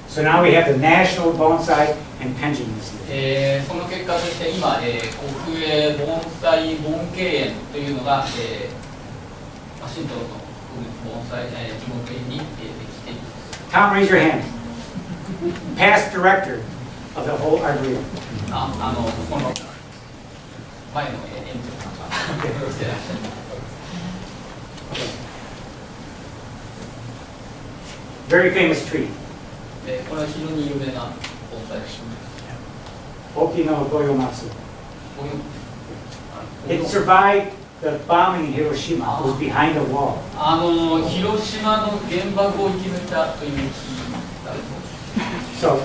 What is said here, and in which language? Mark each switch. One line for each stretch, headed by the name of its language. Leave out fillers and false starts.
English: So now we have the National Bonsai and Pension Institute.
Japanese: その結果として今、国営盆栽盆景園というのが、ワシントンの国立盆栽樹木園に、できています。
English: Tom, raise your hand. Past director of the whole arboretum.
Japanese: この前の園長さんがしてらっしゃる。
English: Very famous tree.
Japanese: これは非常に有名な盆栽です。 Okino Goyomatsu.
English: It survived the bombing in Hiroshima. It was behind a wall.
Japanese: 広島の原爆を生き抜いたという木だそうです。